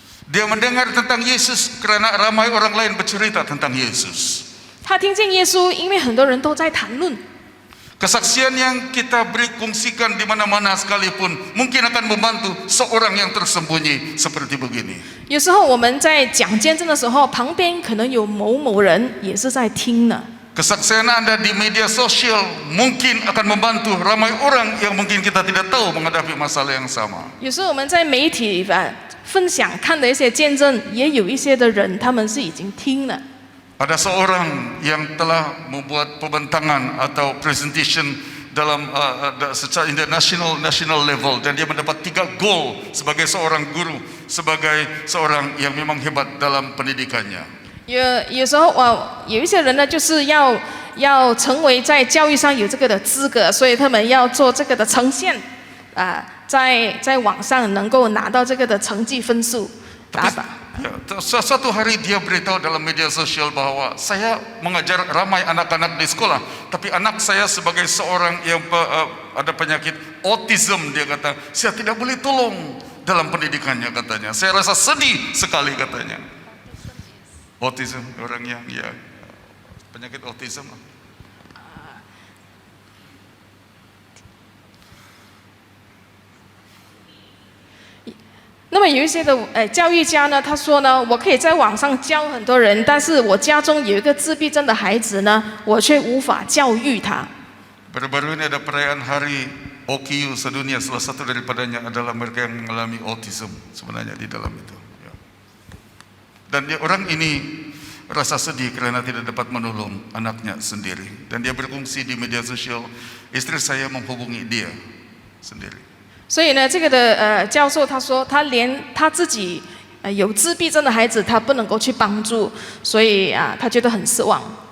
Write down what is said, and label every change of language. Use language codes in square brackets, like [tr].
[ms] Dia mendengar tentang Yesus karena ramai orang lain bercerita tentang Yesus. [zh] 他听见耶稣，因为很多人都在谈论。 [ms] Kesaksian yang kita beri kongsikan di mana-mana sekalipun mungkin akan membantu seorang yang tersembunyi seperti begini. [zh] 有时候我们在讲见证的时候，旁边可能有某某人也是在听呢。 [ms] Kesaksian Anda di media sosial mungkin akan membantu ramai orang yang mungkin kita tidak tahu menghadapi masalah yang sama. [zh] 有时候我们在媒体分享看的一些见证，也有一些的人他们是已经听了。 [ms] Ada seorang yang telah membuat pembentangan atau presentation dalam secara national level dan dia mendapat 3 gol sebagai seorang guru, sebagai seorang yang memang hebat dalam pendidikannya. [zh] 有时候有一些人呢，就是要成为在教育上有这个的资格，所以他们要做这个的呈现，在网上能够拿到这个的成绩分数打榜。 [ms] Suatu hari dia beritahu dalam media sosial bahwa saya mengajar ramai anak-anak di sekolah, tapi anak saya sebagai seorang yang ada penyakit autism, dia kata, saya tidak boleh tolong dalam pendidikannya katanya. Saya rasa sedih sekali katanya. Autism, orang yang ya penyakit autism. [zh] 那么有一些的教育家呢，他说呢，我可以在网上教很多人，但是我家中有一个自闭症的孩子呢，我却无法教育他。 [ms] Baru-baru ini ada perayaan hari OKU sedunia, salah satu daripadanya adalah mereka yang mengalami autism sebenarnya di dalam itu. Dan orang ini rasa sedih karena tidak dapat menolong anaknya sendiri. Dan dia berfungsi di media sosial, istri saya menghubungi dia sendiri. [zh] 所以呢，这个的教授他说，他连他自己有自闭症的孩子，他不能够去帮助，所以他觉得很失望。